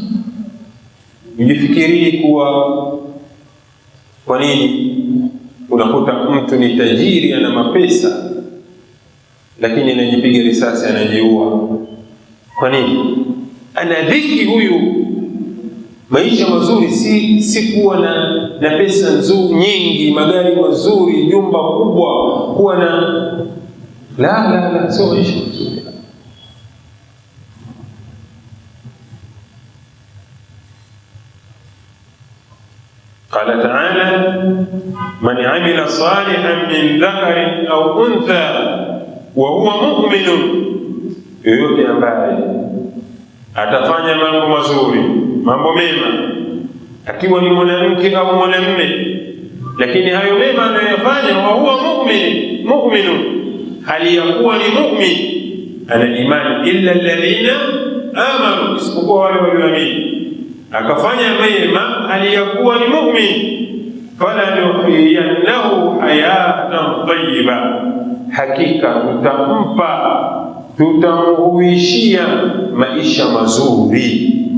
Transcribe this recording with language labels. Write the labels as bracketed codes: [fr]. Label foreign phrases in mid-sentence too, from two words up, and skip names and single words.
[sw] Ujifikirie kuwa kwa nini unakuta mtu ni tajiri, ana mapesa, lakini anajipiga risasi, anajiua. Kwa nini? Ana dhiki huyu. Maisha mazuri si kuwa na pesa nzuri nyingi, magari mazuri, jumba kubwa, kuwa na la, sio maisha mazuri. [ar] قال تعالى من عمل صالحا من ذكر أو أنثى وهو مؤمن, [sw] yoyote ambaye atafanya mambo mazuri, mambo mema, akiwa ni mwanamke au mwanamume, lakini hayo mema anayofanya [ar] وهو مؤمن, [sw] hali ya kuwa ni mu'min, ana imani, [ar] إلا الذين آمنوا, [sw] isipokuwa wale walioamini, akafanya mema hali ya kuwa ni mu'min, [ar] فلنحيينه حياة طيبة, [sw] hakika tutamuhuishia maisha mazuri.